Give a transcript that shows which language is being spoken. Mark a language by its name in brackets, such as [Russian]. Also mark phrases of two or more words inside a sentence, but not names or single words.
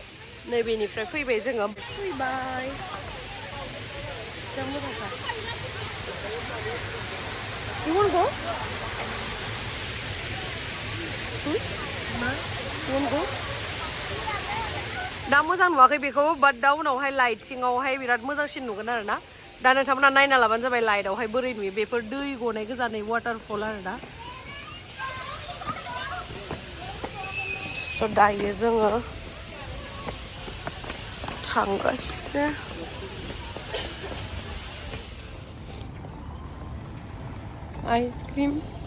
[Bodo] नैबेनिफ्राय फैबाय जोङो फैबाय जा मोजांखा [English] You want to go? You want to go? [Bodo] दा मोजां नुवाखै बेखौ बाट दा उनावहाय लाइटिंआवहाय बिराद मोजांसिन नुगोन आरो ना दा नोंथांमोना नायना लाबानो जाबाय लाइटआवहाय बोरै नुयो बेफोर दै गनाय गोजानै वाटारफल आरो ना स' दायो जोङो थांगासिनो आइसक्रिम